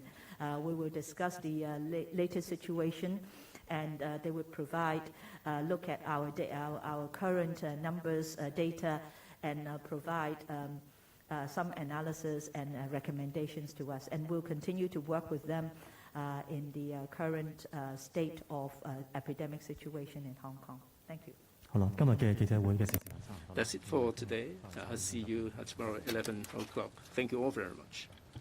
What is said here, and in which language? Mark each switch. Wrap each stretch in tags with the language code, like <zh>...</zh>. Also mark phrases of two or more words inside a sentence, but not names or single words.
<en>We will discuss the latest situation, and they will provide look at our current numbers, data, and provide some analysis and recommendations to us. And we'll continue to work with them in the current state of epidemic situation in Hong Kong. Thank you.</en> <yue>好啦，今日嘅記者會嘅時間差唔多。</yue> <en>That's it for today. I'll see you tomorrow at 11 o'clock. Thank you all very much.</en>